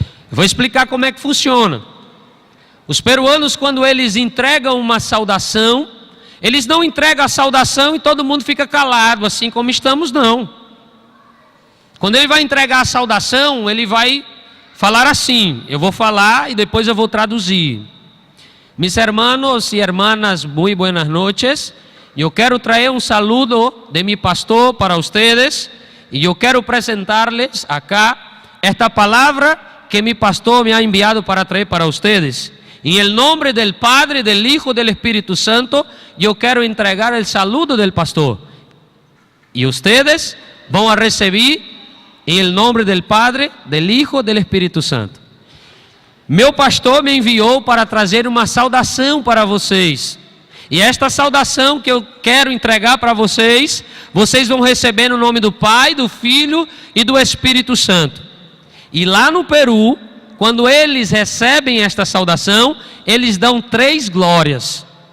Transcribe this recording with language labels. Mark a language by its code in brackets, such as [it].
[pt] Eu vou explicar como é que funciona. Os peruanos, quando eles entregam uma saudação, eles não entregam a saudação e todo mundo fica calado, assim como estamos, não. Quando ele vai entregar a saudação, ele vai falar assim, eu vou falar e depois eu vou traduzir. [es] Mis hermanos y hermanas, muy buenas noches. [pt] Eu quero trazer um [es] saludo de mi pastor para ustedes [pt] e eu quero apresentar-les [es] acá [pt] esta palavra que [es] mi pastor me ha enviado para traer para ustedes. En el nombre del Padre, del Hijo, del Espíritu Santo, yo quiero entregar el saludo del pastor. Y ustedes van a recibir en el nombre del Padre, del Hijo, del Espíritu Santo. [pt] Meu pastor me enviou para trazer uma saudação para vocês. E esta saudação que eu quero entregar para vocês, vocês vão receber no nome do Pai, do Filho e do Espírito Santo. E lá no Peru, quando eles recebem esta saudação, eles dão 3 glórias.